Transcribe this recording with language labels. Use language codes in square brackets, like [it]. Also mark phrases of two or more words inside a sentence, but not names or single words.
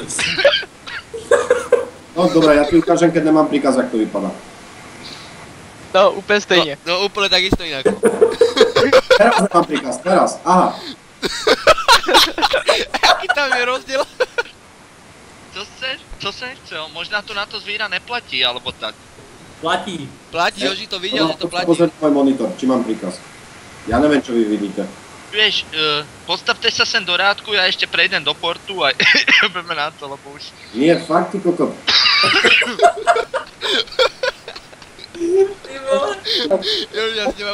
[sk] No dobré, ja ti ukážem, keď nemám príkaz, [cs] jak to vypadá. No, úplně stejně. No, úplně takisto jinak. [sk] Teraz nemám príkaz, teraz, aha. [cs] Jaký tam je rozdíl? Co se chce? Možná to na to zvíra neplatí, [sk] alebo tak. [cs] Platí. Platí, Joži to viděl, že to platí. [sk] Pozor na môj monitor, či mám príkaz. Ja neviem, čo vy vidíte. Vieš, postavte sa sem do rádku, ja ešte prejdem do portu a budeme na to, lebo už... Nie, fakt, ty kokot. Joži, ja s teba